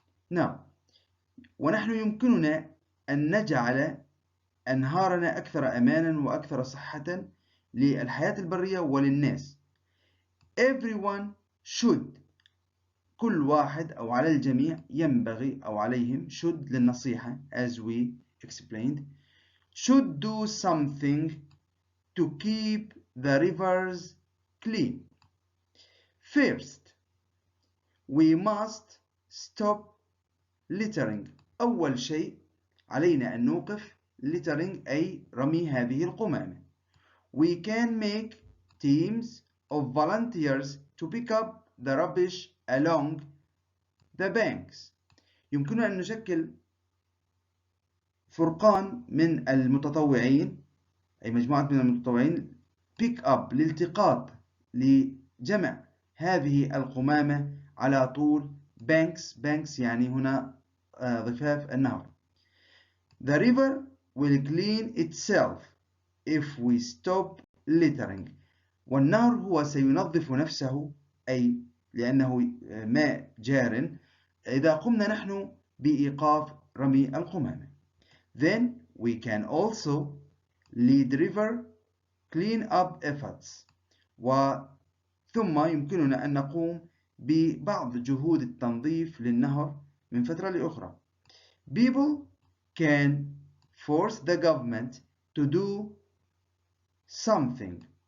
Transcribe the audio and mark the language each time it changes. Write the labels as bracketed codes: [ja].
[ar] Now, ونحن يمكننا أن نجعل أنهارنا أكثر أمانا وأكثر صحة للحياة البرية وللناس. [en] Everyone should، [ar] كل واحد أو على الجميع ينبغي أو عليهم [en] should للنصيحة as we explained should do something to keep the rivers clean. First, we must stop littering. [ar] أول شيء علينا أن نوقف littering أي رمي هذه القمامة. [en] We can make teams of volunteers to pick up the rubbish along the banks. [ar] يمكننا أن نشكل فرقان من المتطوعين، أي مجموعة من المتطوعين [en] pick up [ar] لالتقاط لجمع هذه القمامة على طول banks يعني هنا ضفاف النهر. [en] The river will clean itself if we stop littering. [ar] والنهر هو سينظف نفسه، أي لأنه ماء جار، إذا قمنا نحن بإيقاف رمي القمامة. [en] Then we can also lead river clean up efforts. [ar] ثم يمكننا أن نقوم ببعض جهود التنظيف للنهر من فترة لأخرى. [en] People can force the government to do something.